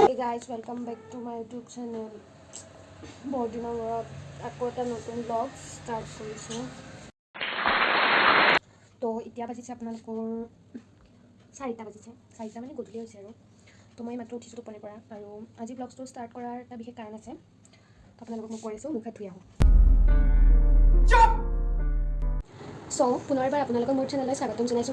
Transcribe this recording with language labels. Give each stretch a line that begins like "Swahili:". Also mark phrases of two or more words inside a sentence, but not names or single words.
English: guys, welcome back to my YouTube channel.
Hindi: बहुत दिनों बाद आपको
Assamese: এটা নতুন
English: blog start
Assamese: কৰিছো। তো এতিয়া বাজিছে আপোনালোকৰ 4টা বাজিছে। 4টা মানে গধূলি হৈছে আৰু। তো মই মাত্ৰ উঠিছো টোপনিৰ পৰা আৰু আজি
English: blog start
Assamese: কৰাৰ এটা বিশেষ কাৰণ আছে। তো আপোনালোকক মই কৰিছো মুখ হাত ধুই আহো। সো পুনৰবাৰ আপোনালোকৰ মোৰ চেনেললৈ স্বাগতম জনাইছোঁ।